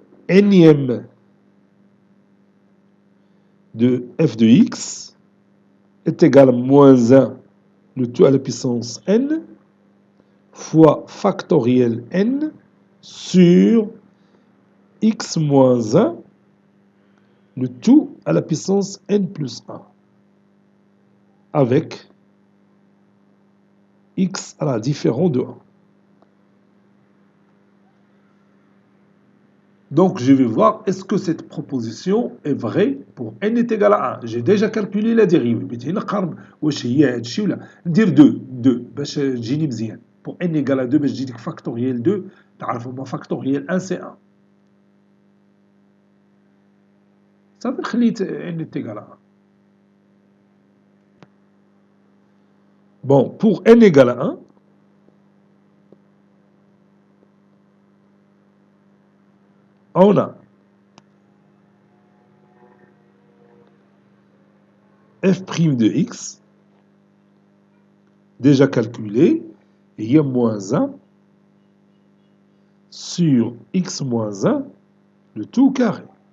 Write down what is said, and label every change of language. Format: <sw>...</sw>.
<fr>nème de f de x est égal à moins 1, le tout à la puissance n, fois factoriel n sur x moins 1, le tout à la puissance n plus 1, avec x à la différent de 1. Donc, je vais voir, est-ce que cette proposition est vraie pour n est égal à 1. J'ai déjà calculé la dérivée. Je vais</fr> <ar>نقارن واش هي هاد الشيء ولا ندير 2 باش تجيني مزيان.</ar> <fr>Pour n égale à 2</fr> <ar>باش تجيك</ar> <fr>factoriel 2</fr> <ar>تعرفوا ما</ar> <fr>factoriel 1 c'est 1.</fr> <ar>صافي خليت</ar> <fr>n est égal à 1. Bon, pour n égale à 1, on a f' de x, déjà calculé, il y a moins 1 sur x moins 1, le tout carré.</fr>